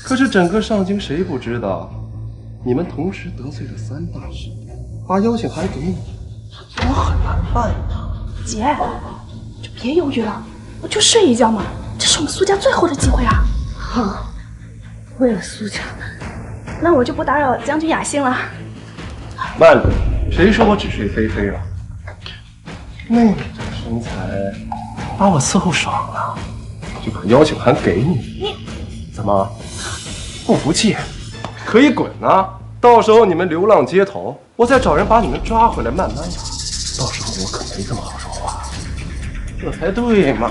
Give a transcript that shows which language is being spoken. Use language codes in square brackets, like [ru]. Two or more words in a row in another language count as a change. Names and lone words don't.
[zh] 可是整個上京誰不知道，你們同時得罪了3大勢力，把邀請函給你，我很難辦呀。姐，就別猶豫了，我就睡一覺嘛，這是我們蘇家最後的機會啊。好，為了蘇家，那我就不打擾將軍雅興了。慢着。誰說我只睡菲菲了？妹妹這個身材把我伺候爽了，就把邀請函給你。你怎麼不服氣？可以滾啊！到時候你們流浪街頭，我再找人把你們抓回來慢慢養。到時候我可沒這麼好說話，這才對嘛！